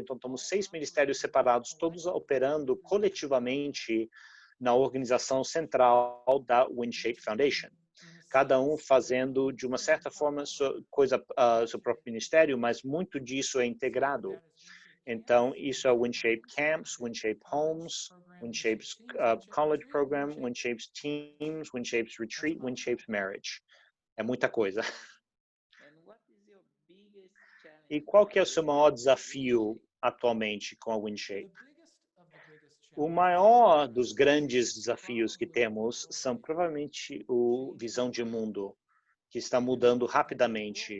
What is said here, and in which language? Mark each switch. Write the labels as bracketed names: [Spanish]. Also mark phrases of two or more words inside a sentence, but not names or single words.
[Portuguese] Então, temos 6 ministérios separados, todos operando coletivamente na organização central da WinShape Foundation. Cada um fazendo, de uma certa forma, seu próprio ministério, mas muito disso é integrado. Então, isso é o WinShape Camps, WinShape Homes, WinShape's College Program, WinShape's Teams, WinShape's Retreat, WinShape's Marriage. É muita coisa. E qual que é o seu maior desafio atualmente com a WinShape? O maior dos grandes desafios que temos são provavelmente o visão de mundo, que está mudando rapidamente.